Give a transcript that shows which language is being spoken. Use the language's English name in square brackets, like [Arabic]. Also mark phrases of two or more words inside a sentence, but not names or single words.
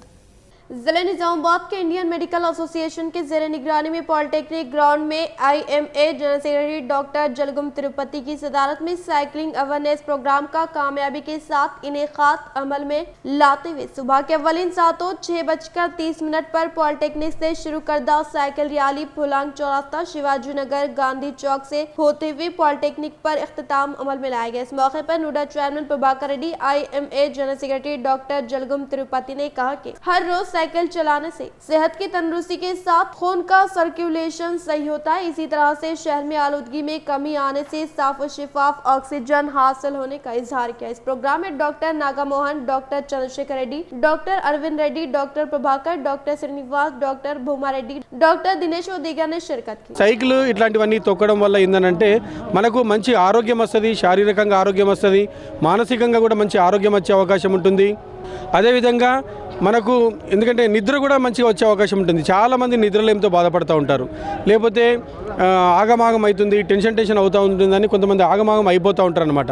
[Urdu] ضلع نظام آباد کے انڈین میڈیکل ایسوسی ایشن کے زیر نگرانی میں پالی ٹیکنک گراؤنڈ میں IMA جنرل سیکرٹری ڈاکٹر جلگم تروپتی کی صدارت میں سائیکلنگ اویرنیس پروگرام کا کامیابی کے ساتھ انعقاد عمل میں لاتے ہوئے صبح کے اولین ساعتوں 6:30 پر پالی ٹیکنک سے شروع کردہ سائیکل ریالی پھولانگ چوراستہ شیواجی نگر گاندھی چوک سے ہوتے ہوئے پالی ٹیکنک پر اختتام عمل میں لایا گیا۔ اس موقع پر نوڈا چیئرمین پربھاکر ریڈی، IMA جنرل سیکرٹری ڈاکٹر جلگم تروپتی نے کہا کہ ہر روز سائیکل چلانے سے صحت کی تندرستی کے ساتھ خون کا سرکولیشن صحیح ہوتا ہے، اسی طرح سے شہر میں آلودگی میں کمی آنے سے صاف و شفاف آکسیجن حاصل ہونے کا اظہار کیا۔ اس پروگرام میں ڈاکٹر ناگا موہن، ڈاکٹر چندرشیکھر ریڈی، ڈاکٹر اروند ریڈی، ڈاکٹر پربھاکر، ڈاکٹر శ్రీనివాస్, డాక్టర్ భూమా రెడ్డి, డాక్టర్ దినేష్ దిగర్ ने शिरकत की। [Telugu] సైకిల్ ఇట్లాంటివన్నీ తొక్కడం వల్ల ఏంటంటే మనకు మంచి ఆరోగ్యం వస్తుంది, శారీరకంగా ఆరోగ్యం వస్తుంది, మానసికంగా కూడా మంచి ఆరోగ్యం వచ్చే అవకాశం ఉంటుంది। అదేవిధంగా మనకు ఎందుకంటే నిద్ర కూడా మంచిగా వచ్చే అవకాశం ఉంటుంది। చాలామంది నిద్రలేమితో బాధపడుతూ ఉంటారు, లేకపోతే ఆగమాగం అవుతుంది, టెన్షన్ అవుతూ ఉంటుందని కొంతమంది ఆగమాగం అయిపోతూ ఉంటారు అనమాట।